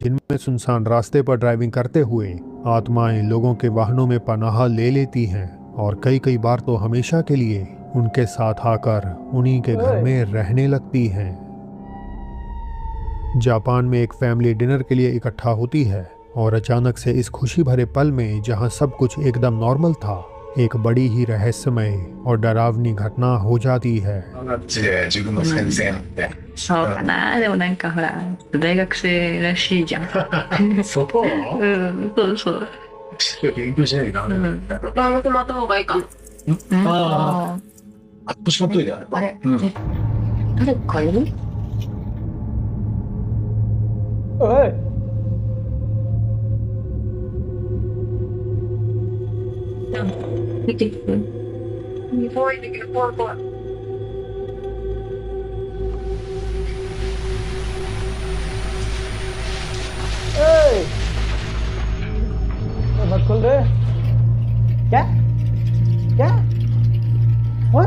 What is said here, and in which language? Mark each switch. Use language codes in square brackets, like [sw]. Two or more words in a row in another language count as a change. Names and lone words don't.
[hi] जिनमें सुनसान रास्ते पर ड्राइविंग करते हुए आत्माएं लोगों के वाहनों में पनाह ले लेती हैं और कई बार तो हमेशा के लिए उनके साथ आकर उन्हीं के घर में रहने लगती हैं। जापान में एक फैमिली डिनर के लिए इकट्ठा होती है और अचानक से इस खुशी भरे पल में जहां सब कुछ एकदम नॉर्मल था, एक बड़ी ही रहस्यमय और डरावनी घटना हो जाती है। [ja] ガチで自分の先生なんで。そうかな。でもなんかほら、大学生らしいじゃん。そう？うん、そうそう。勉強しないとダメだ。まあ、僕もった方がいいか。ああ、腰持っといてあれば。あれ、うん。誰かいる？ ओए 見て。怖いんだけど、怖い怖い。 [hi] ओए मत खोल रहे। क्या क्या What?